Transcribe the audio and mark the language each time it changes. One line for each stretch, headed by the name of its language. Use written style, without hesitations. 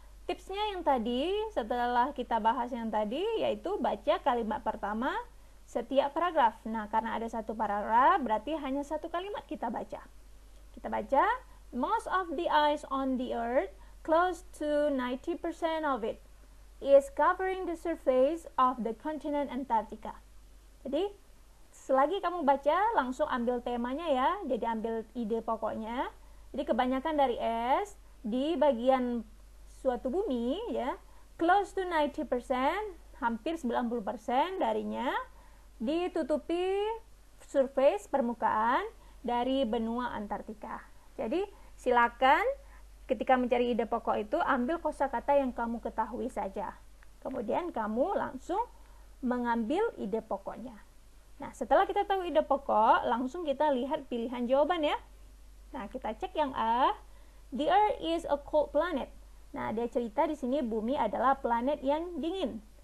Indonesian: Tipsnya yang tadi, setelah kita bahas yang tadi, yaitu baca kalimat pertama setiap paragraf. Nah, karena ada satu paragraf, berarti hanya satu kalimat kita baca. Kita baca,
English: most of the ice on the earth, close to 90% of it, is covering the surface of the continent Antarctica.
Indonesian: Jadi, selagi kamu baca, langsung ambil temanya ya. Jadi, ambil ide pokoknya. Jadi, kebanyakan dari es di bagian suatu bumi ya,
English: close to 90%,
Indonesian: hampir 90% darinya ditutupi surface permukaan dari benua Antartika. Jadi silakan ketika mencari ide pokok itu ambil kosakata yang kamu ketahui saja. Kemudian kamu langsung mengambil ide pokoknya. Nah, setelah kita tahu ide pokok, langsung kita lihat pilihan jawaban ya. Nah, kita cek yang A.
English: The Earth is a cold planet.
Indonesian: Nah, dia cerita di sini bumi adalah planet yang dingin.